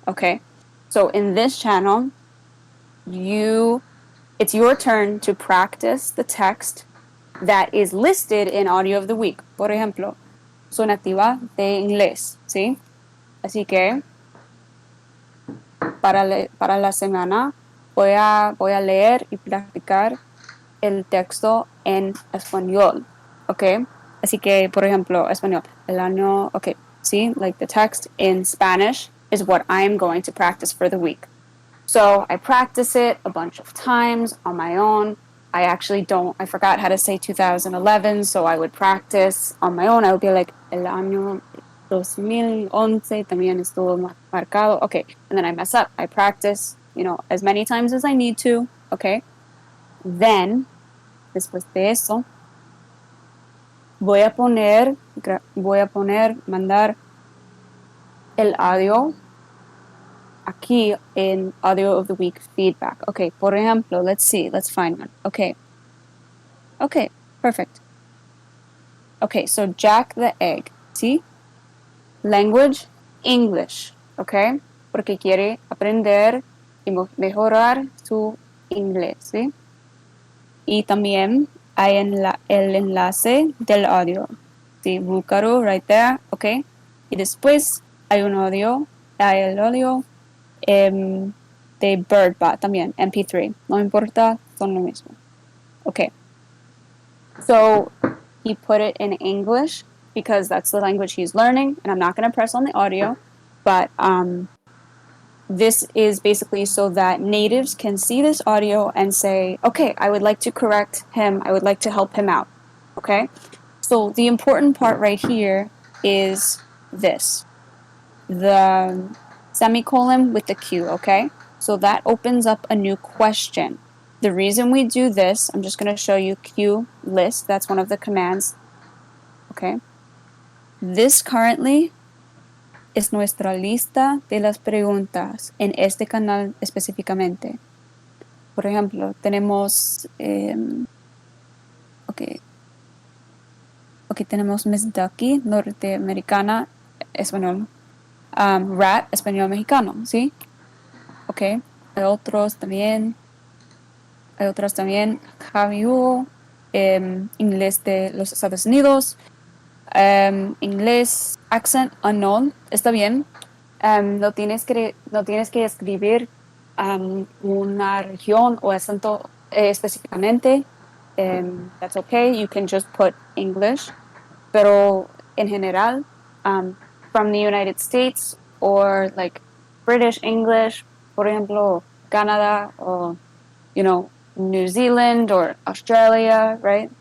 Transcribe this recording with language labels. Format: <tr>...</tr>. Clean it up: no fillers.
<en>Okay, so in this channel, it's your turn to practice the text that is listed in Audio of the Week.</en> <es>Por ejemplo, soy nativa de inglés, ¿sí? Así que para la semana voy a leer y practicar el texto en español, ¿ok? Así que, por ejemplo, español, el año,</es> <en>okay, see, like the text in Spanish is what I'm going to practice for the week. So I practice it a bunch of times on my own. I forgot how to say 2011, so I would practice on my own. I would be like,</en> <es>el año 2011 también estuvo marcado.</es> <en>Okay, and then I mess up. I practice, as many times as I need to, okay?</en> <es>Then después de eso, mandar el audio aquí en Audio of the Week feedback.</es> <en>Okay,</en> <es>por ejemplo,</es> <en>let's find one. Okay, perfect. Okay, so Jack the Egg, ¿sí? Language, English, okay?</en> <es>Porque quiere aprender y mejorar su inglés, ¿sí? Y también hay el enlace del audio. Sí, búscalo</es> <en>right there,</en> <es>ok. Y después hay hay el audio de BirdBot también, MP3. No importa, son lo mismo. Okay.</es> <en>So he put it in English because that's the language he's learning, and I'm not going to press on the audio, but this is basically so that natives can see this audio and say, okay, I would like to correct him. I would like to help him out. Okay. So the important part right here is this, the semicolon with the Q. Okay. So that opens up a new question. The reason we do this, I'm just going to show you Q list. That's one of the commands. Okay. This currently</en> <es>es nuestra lista de las preguntas en este canal específicamente. Por ejemplo, tenemos, tenemos Miss Ducky, norteamericana, español, Rat, español mexicano, ¿sí? Ok, hay otros también, hay otras también, Javi Hugo, inglés de los Estados Unidos, inglés,</es> <en>accent unknown,</en> <es>está bien. No tienes que escribir una región o acento específicamente.</es> <en>That's okay. You can just put English.</en> <es>Pero en general,</es> <en>from the United States or like British English,</en> <es>por ejemplo,</es> <en>Canada or, New Zealand or Australia, right?</en>